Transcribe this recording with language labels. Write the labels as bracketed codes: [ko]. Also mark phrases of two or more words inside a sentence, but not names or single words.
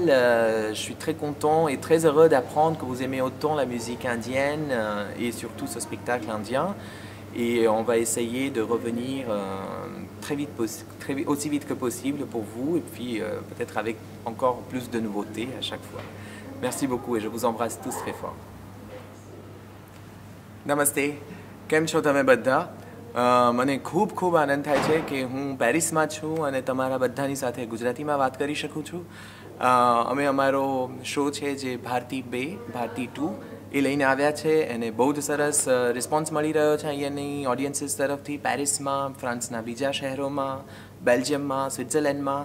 [fr] Je suis très content et très heureux d'apprendre que vous aimez autant la musique indienne et surtout ce spectacle indien. Et on va essayer de revenir aussi vite que possible pour vous et puis peut-être avec encore plus de nouveautés à chaque fois. Merci beaucoup et je vous embrasse tous très fort. [gu] Namaste, કેમ છો તમે બધા? મને ખૂબ આનંદ થાય છે કે હું પેરિસમાં છું અને તમારા બધાની સાથે ગુજરાતીમાં વાત કરી શકું છું. અમે અમારો શો છે જે ભારતી 2 એ લઈને આવ્યા છે અને બહુ જ સરસ રિસ્પોન્સ મળી રહ્યો છે અહીંયાની ઓડિયન્સીસ તરફથી પેરિસમાં, ફ્રાન્સના બીજા શહેરોમાં, બેલ્જિયમમાં, સ્વિટ્ઝરલેન્ડમાં.